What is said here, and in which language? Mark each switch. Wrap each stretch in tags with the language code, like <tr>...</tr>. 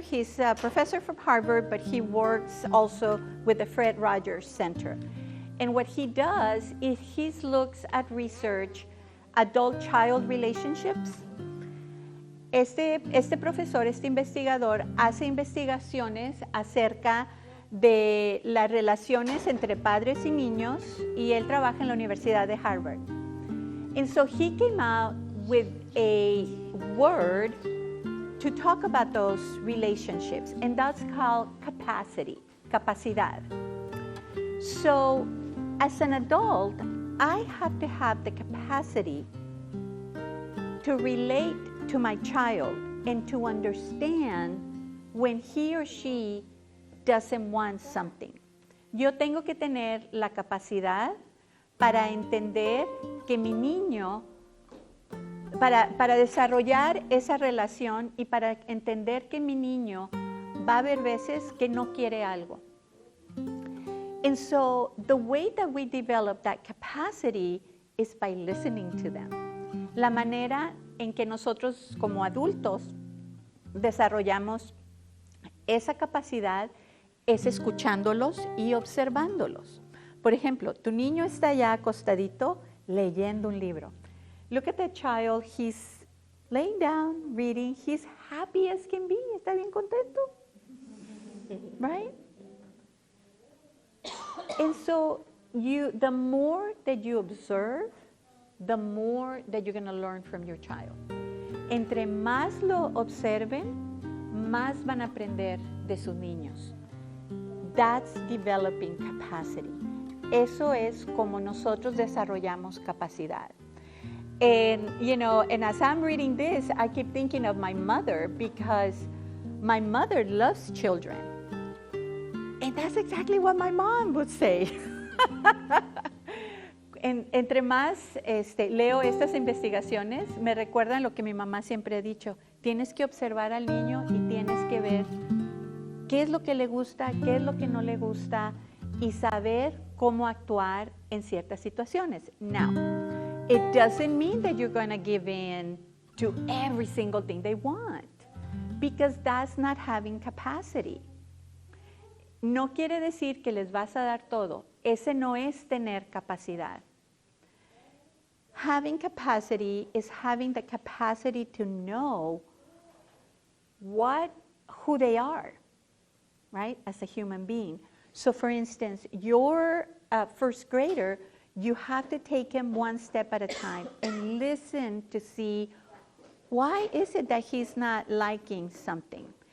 <en>He's a professor from Harvard, but he works also with the Fred Rogers Center. And what he does is he looks at research, adult-child relationships.</en> <es>Este profesor, este investigador, hace investigaciones acerca de las relaciones entre padres y niños, y él trabaja en la Universidad de Harvard.</es> <en>And so he came out with a word to talk about those relationships, and that's called capacity, capacidad. So, as an adult, I have to have the capacity to relate to my child and to understand when he or she doesn't want something.</en> <es>Yo tengo que tener la capacidad para entender que mi niño, para desarrollar esa relación y para entender que mi niño va a haber veces que no quiere algo.</es> <en>And so the way that we develop that capacity is by listening to them.</en> <es>La manera en que nosotros como adultos desarrollamos esa capacidad es escuchándolos y observándolos. Por ejemplo, tu niño está ya acostadito leyendo un libro.</es> <en>Look at that child, he's laying down, reading, he's happy as can be,</en> <es>está bien contento,</es> <en>right? And so the more that you observe, the more that you're going to learn from your child.</en> <es>Entre más lo observen, más van a aprender de sus niños.</es> <en>That's developing capacity.</en> <es>Eso es como nosotros desarrollamos capacidad.</es> <en>And, and as I'm reading this, I keep thinking of my mother, because my mother loves children. And that's exactly what my mom would say.</en> <es>Entre más leo estas investigaciones, me recuerdan lo que mi mamá siempre ha dicho. Tienes que observar al niño y tienes que ver qué es lo que le gusta, qué es lo que no le gusta, y saber cómo actuar en ciertas situaciones.</es> <en>Now, it doesn't mean that you're going to give in to every single thing they want, because that's not having capacity.</en> <es>No quiere decir que les vas a dar todo. Ese no es tener capacidad.</es> <en>Having capacity is having the capacity to know who they are, right, as a human being. So for instance, your first grader, you have to take him one step at a time and listen to see why is it that he's not liking something.</en>